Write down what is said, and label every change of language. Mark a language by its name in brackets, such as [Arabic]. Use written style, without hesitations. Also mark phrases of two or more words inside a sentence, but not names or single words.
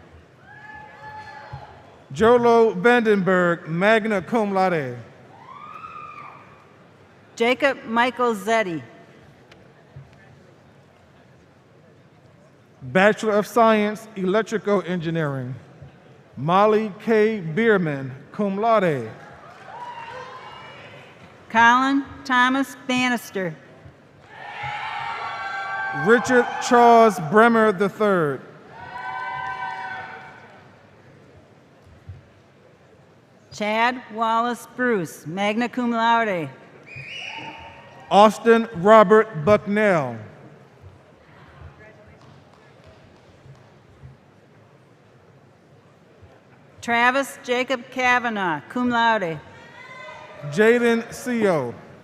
[English] Jolo Vandenberg, [Latin] magna cum laude. [English] Jacob Michael Zetti. Bachelor of Science, Electrical Engineering. Molly K. Bierman, [Latin] cum laude. [English] Colin Thomas Bannister. Richard Charles Bremer III. Chad Wallace Bruce, [Latin] magna cum laude. [English] Austin Robert Bucknell. Travis Jacob Kavanaugh, [Latin] cum laude. [English] Jaden Seo.